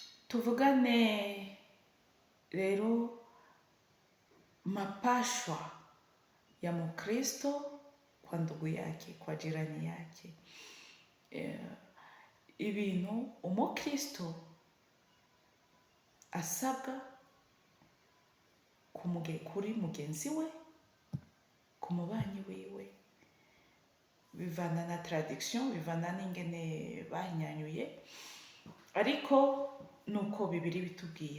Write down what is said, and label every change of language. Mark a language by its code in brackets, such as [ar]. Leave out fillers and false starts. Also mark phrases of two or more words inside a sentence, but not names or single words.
[sw] Tuvugane rero mapashwa ya Mkristo kwa ndugu yake, kwa jirani yake. [rn] Ibintu umukristo asabwa kuri mugenzi we, ku mubanyi wiwe, bivana na tradiction, bivana n'ingene bahinyanyuye, ariko nuko Bibiri bitubwira.